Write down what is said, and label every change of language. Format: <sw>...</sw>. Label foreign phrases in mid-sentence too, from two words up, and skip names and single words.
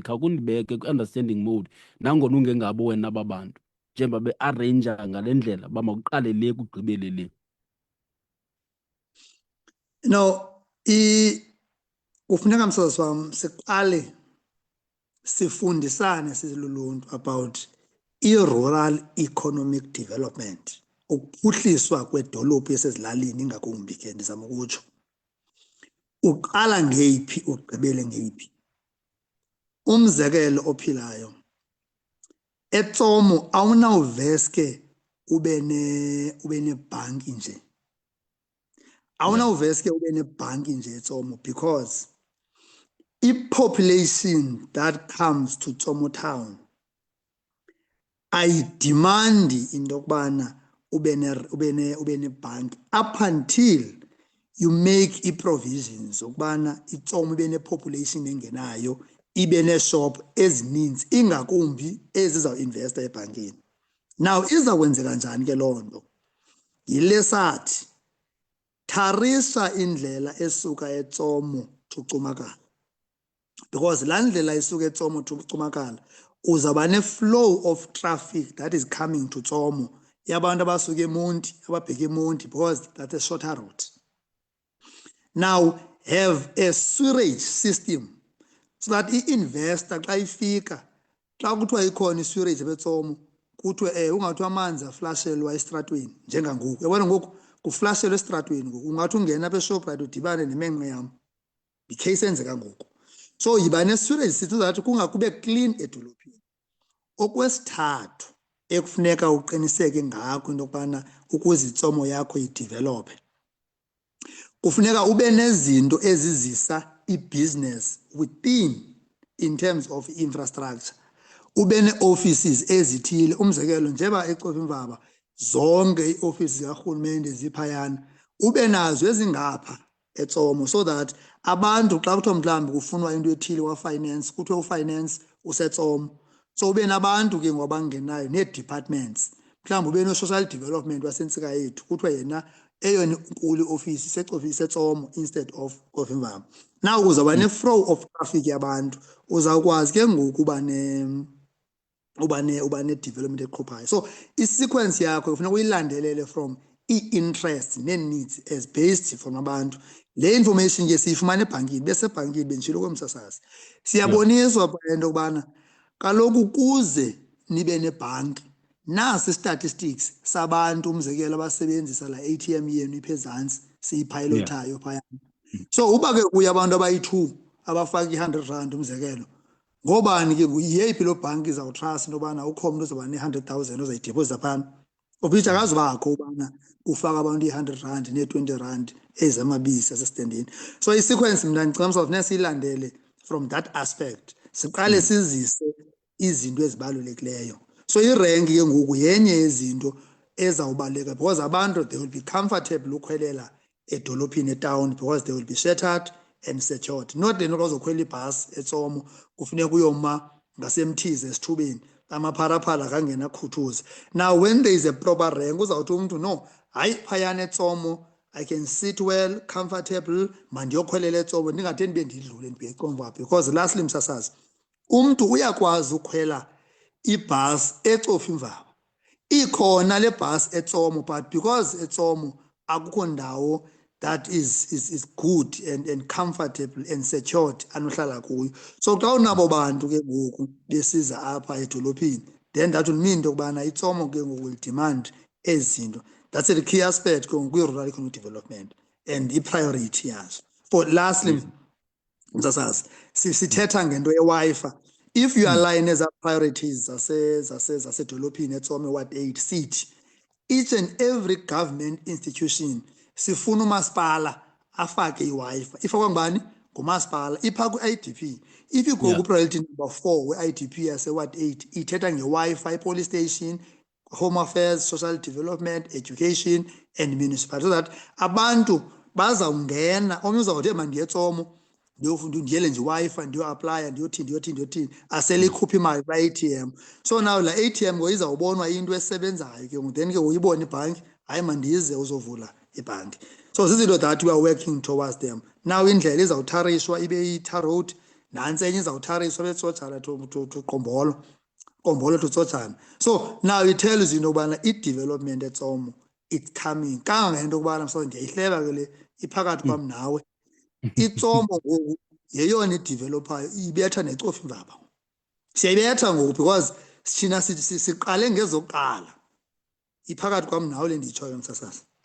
<xh>Khawukundibeke kwi-</xh> <en>understanding mode</en> <xh>nangona ungengabo wena aba bantu, njengoba be-arranja ngale ndlela uba makuqale le kugqibele le. Kufuneka msazi wam siqale sifundisane siluluntu about i-</xh> <en>rural economic development,</en> <xh>ukuphuhliswa kwedolophu esezilalini ingakumbi ke ndizama ukutsho. Uqala ngeyiphi ugqibele ngeyiphi? Umzekelo ophilayo, eTsomo awunawuveske ube nebhanki nje. Awunawuveske ube nebhanki nje eTsomo, because i-</xh> <en>population that comes to Tsomo town</en> <xh>ayidimandi into yokubana ube nebhanki</xh> <en>up until you make</en> <xh>i-provisions ukubana iTsomo ibe ne-population engenayo, ibe nee-shop ezininzi, ingakumbi ezizawuinvesta ebhankini. Now izawukwenzeka njani ke loo nto? Yile sathi tharisa indlela esuka eTsomo to Cumakala, because laa ndlela isuka eTsomo to Cumakala uzawuba ne-</xh> <en>flow of traffic that is coming to Tsomo,</en> <xh>yabantu abasuka eMonti ababheka eMonti,</xh> <en>because that's a shorter route. Now have a sewerage system so that</en> <xh>i-investor xa ifika, xa kuthiwa ikhona i-sewerage eTsomo, kuthiwe ungathi amanzi aflashelwa esitratweni njengangoku. Yabona ngoku kuflashelwa esitratweni ngoku, ungathi ungena apha eShoprite udibane nemenqe yam, yicase enzeka ngoku. So yiba ne-</xh> <en>sewerage system that</en> <xh>kungakube clean edolophini. Okwesithathu ekufuneka uqiniseke ngako into yokubana ukuze iTsomo yakho idevelophe, kufuneka ube nezinto ezizisa i-business</xh> <en>within in terms of infrastructure.</en> <xh>Ube nee-offices ezithile, umzekelo njeba eCofimvaba zonke ii-offices zikarhulumente ziphayana, ube nazo ezingapha eTsomo,</xh> <en>so that</en> <xh>abantu xa kuthiwa mhlawumbi kufunwa into ethile kwa-finance, kuthiwe ufinance useTsomo, so ube nabantu ke ngobangenayo nee-departments. Mhlawumbi ube no-</xh> <en>social development</en> <xh>wasentsika yethu, kuthiwe yena eyona nkulu i-ofisi iseTsomo</xh> <en>instead of Cofimvaba.</en> <xh>Now uzawuba ne-</xh> <en>flow of traffic</en> <xh>yabantu, uzawukwazi ke ngoku uba ne-development eqhuphayo. So i-sequence yakho kufuneka uyilandelele from i-interest nee-</xh> <en>needs as based from</en> <xh>abantu. Le information ke siyifumana ebhankini, bese ebhankini benditshilo komsasazi siyaboniswa phaa into yokubana kaloku kuze nibe nebhanki, nasi statistics sabantu umzekelo abasebenzisa la ATM yenu iphezantsi siyipilothayo phayana. So uba ke kuye abantu abayi-2 abafaka i-R100 umzekelo, ngobani ke yeyiphi loo bhanki izawutrust into yobana ukho umntu ozawuba ne-R100,000 ozayidiphozitha phana?</xh> <en>Of which</en> <xh>akazubakho ubana ufaka abantu i-R100 nee-R20 ezamabisi asestendini. So i-sequence mna ndicela mhlawumbi siyilandele</xh> <en>from that aspect,</en> <xh>siqale sizise izinto ezibalulekileyo. So irenki ke ngoku yenye yezinto ezawubaleka, because abantu</xh> <en>they will be comfortable</en> <xh>ukhwelela edolophini etown,</xh> <en>because they will be sheltered and secured.</en> <xh>Not le nto xa uzokhwela ibhasi eTsomo kufuneka uyoma ngasemthize esithubeni, amapharaphala kangena khuthuza.</xh> <en>Now when there is a proper rank,</en> <xh>uzawuthi umntu no, hayi phayana eTsomo</xh> <en>I can sit well comfortable,</en> <xh>mandiyokhwelela eTsomo ndingathi ndibe ndidlule ndibe eCofimvaba,</xh> <en>because lastly</en> <xh>msasazi, umntu uyakwazi ukhwela ibhasi eCofimvaba, ikhona le bhasi eTsomo,</xh> <en>but because</en> <xh>eTsomo akukho ndawo</xh> <en>that is good and comfortable and secured</en> <xh>anohlala kuyo. So xa unabo bantu ke ngoku besiza apha edolophini,</xh> <en>then that will mean</en> <xh>into yokubana iTsomo ke ngoku</xh> <en>will demand</en> <xh>ezi zinto.</xh> <en>That's the key aspect kwi-rural economic development and i-priority yazo. For lastly,</en> <xh>msasazi, sithetha ngento ye-Wi-Fi.</xh> <en>If you align</en> <xh>eza priorities zasedolophini eTsomo Ward 8 sithi</xh> <en>each and every government institution</en> <xh>sifuna umasipala afake i-Wi-Fi. Ifakwa ngubani? Ngumasipala. Ipha ku-IDP.</xh> <en>If you go</en> <xh>ku-priority number 4 we-IDP yase-Ward 8 ithetha nge-Wi-Fi,</xh> <en>police station, home affairs, social development, education and municipal, so that</en> <xh>abantu bazawungena omnye uzawuthi mandiye eTsomo ndiyele nje i-Wi-Fi ndiyo-aplya ndiyothini asele ikhupha imali kwa-ATM. So now la ATM izawubonwa into esebenzayo ke then ke uyibone ibhanki, hayi mandize uzovula ibhanki. So zizinto</xh> <en>that we are working towards them.</en> <xh>Now indlela izawutharishwa ibe yi-</xh> <en>tar road,</en> <xh>nantsi enye izawuthariswa beTsotshala to Qombolo to Tsotshala.</xh> <en>So now it tells you</en> <xh>into yokubana</xh> <en>i-development eTsomo it's coming.</en> <xh>Kangangento yokubana mhlawumbi ndiyayihleba ke le iphakathi kwam nawe. iTsomo ngoku yeyona idevelophayo ibetha necofa imvaba. Siyayibetha ngoku because thina siqale ngezokuqala. Iphakathi kwam nawe le ndiyitshoyo msasazi.</xh>